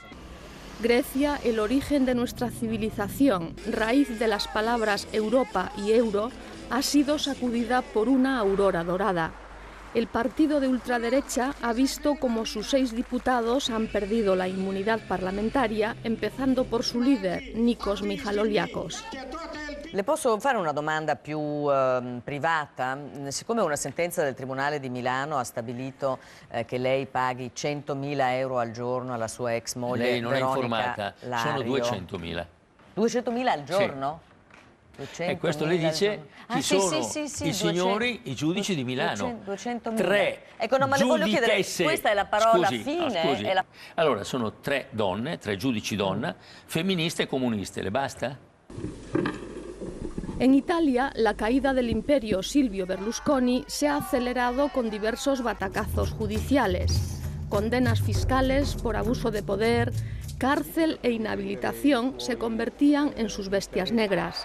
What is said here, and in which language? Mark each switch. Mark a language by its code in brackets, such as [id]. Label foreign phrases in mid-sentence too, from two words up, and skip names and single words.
[es] Grecia, el origen de nuestra civilización, raíz de las palabras Europa y euro, ha sido sacudida por una aurora dorada. El partido de ultraderecha ha visto como sus 6 diputados han perdido la inmunidad parlamentaria, empezando por su líder, Nikos Michaloliakos. [it] Le posso fare una domanda più privata? Siccome una sentenza del Tribunale di Milano ha stabilito che lei paghi 100.000 euro al giorno alla sua ex moglie lei non Veronica è informata, Lario. sono 200.000. 200.000 al giorno? Sì. E questo le dice chi sono i signori, i giudici di Milano. 200.000. 3 ecco, no, ma le voglio chiedere, questa è la parola scusi, fine? scusi. È la... Allora, sono 3 donne, 3 giudici donna, femministe e comuniste, le basta? [es] En Italia, la caída del imperio Silvio Berlusconi se ha acelerado con diversos batacazos judiciales, condenas fiscales por abuso de poder, cárcel e inhabilitación se convertían en sus bestias negras.